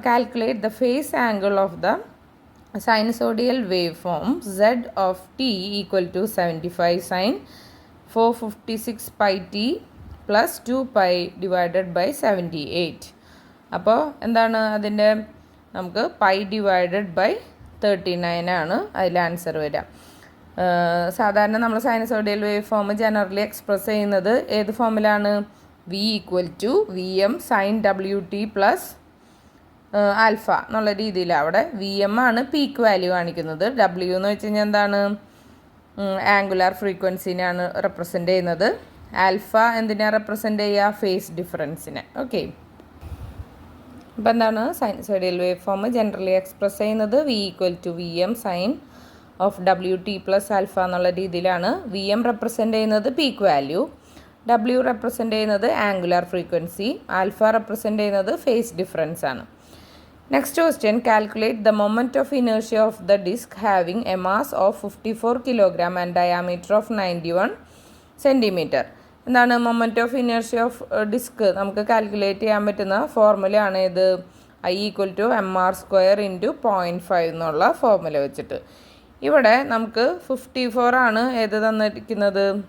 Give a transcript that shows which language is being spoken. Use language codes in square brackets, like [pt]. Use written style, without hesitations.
[en] Calculate the phase angle of the sinusoidal waveform z of t equal to 75 sin 456 pi t plus 2 pi divided by 78. [ml] അപ്പോൾ എന്താണ് അതിൻ്റെ നമുക്ക് pi divided by 39 ആണ് അതിൽ answer വരിക. സാധാരണ നമ്മൾ സൈനസോഡിയൽ വേവ് ഫോം ജനറലി എക്സ്പ്രസ് ചെയ്യുന്നത് ഏത് ഫോമിലാണ്? v = Vm sin wt plus alpha എന്നുള്ള രീതിയിൽ. അവിടെ വി എം ആണ് പീക്ക് വാല്യൂ കാണിക്കുന്നത്. ഡബ്ല്യു എന്ന് വെച്ച് കഴിഞ്ഞാൽ എന്താണ്? ആംഗുലാർ ഫ്രീക്വൻസിനെയാണ് റെപ്രസെൻ്റ് ചെയ്യുന്നത്. ആൽഫ എന്തിനാണ് റെപ്രസെൻ്റ് ചെയ്യുക? ഫേസ് ഡിഫറൻസിനെ. ഓക്കെ, അപ്പോൾ എന്താണ് സൈനസോഡിയൽ വേവ് ഫോം ജനറലി എക്സ്പ്രസ് ചെയ്യുന്നത് v = Vm sin of wt plus alpha എന്നുള്ള രീതിയിലാണ്. വി എം റെപ്രസെൻ്റ് ചെയ്യുന്നത് പീക്ക് വാല്യൂ, ഡബ്ല്യു റെപ്രസെൻ്റ് ചെയ്യുന്നത് ആംഗുലാർ ഫ്രീക്വൻസി, ആൽഫ റെപ്രസെൻ്റ് ചെയ്യുന്നത് ഫേസ് ഡിഫറൻസ് ആണ്. [en] Next question, calculate the moment of inertia of the disk having a mass of 54 kg and diameter of 91 cm. [ml] എന്താണ് moment of inertia of disk നമുക്ക് calculate ചെയ്യാൻ പറ്റുന്ന ഫോർമുലയാണ് ഇത് I = mr² × 0.5 എന്നുള്ള formula വെച്ചിട്ട്. ഇവിടെ നമുക്ക് 54 ആണ് ഏത് തന്നിരിക്കുന്നത്?